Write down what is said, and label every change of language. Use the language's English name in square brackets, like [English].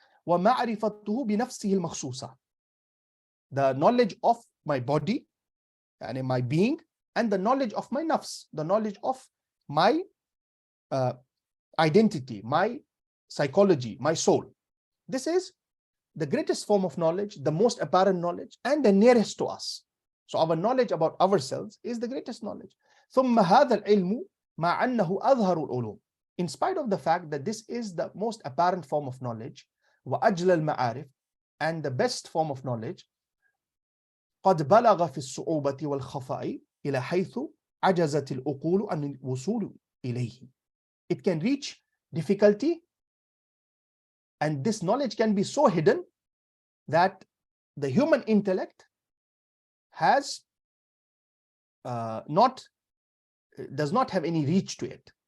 [Arabic] Wa ma'rifatuhu bi nafsihi al-makhsusa. [English] The knowledge of my body and my being, and the knowledge of my nafs, the knowledge of my identity, my psychology, my soul. This is the greatest form of knowledge, the most apparent knowledge, and the nearest to us. So our knowledge about ourselves is the greatest knowledge. [Arabic] ثم هذا العلم مع أنه أظهر العلوم. [English] In spite of the fact that this is the most apparent form of knowledge, [Arabic] وأجل المعارف, [English] and the best form of knowledge, [Arabic] قد بلغ في الصعوبة والخفاء إلى حيث عجزت العقول عن الوصول إليه. [English] It can reach difficulty, and this knowledge can be so hidden that the human intellect has does not have any reach to it.